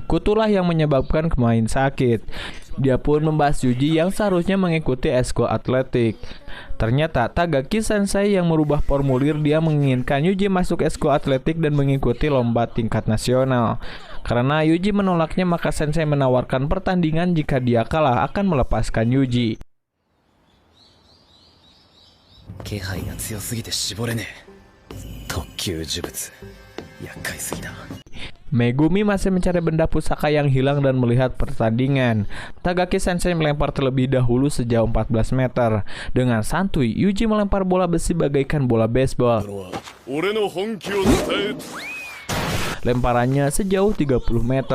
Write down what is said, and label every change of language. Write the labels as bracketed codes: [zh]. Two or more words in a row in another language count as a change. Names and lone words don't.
[id] Kutulah yang menyebabkan pemain sakit. Dia pun membahas Yuji yang seharusnya mengikuti eskul atletik. Ternyata Tagaki Sensei yang merubah formulir. Dia menginginkan Yuji masuk eskul atletik dan mengikuti lomba tingkat nasional. Karena Yuji menolaknya, maka Sensei menawarkan pertandingan jika dia kalah akan melepaskan Yuji. [ja] 気配が強すぎて絞れねえ特級呪物厄介すぎだ [id] Megumi masih mencari benda pusaka yang hilang dan melihat pertandingan. Tagaki Sensei melempar terlebih dahulu sejauh 14 meter. Dengan santuy, Yuji melempar bola besi bagaikan bola baseball. Lemparannya sejauh 30 meter.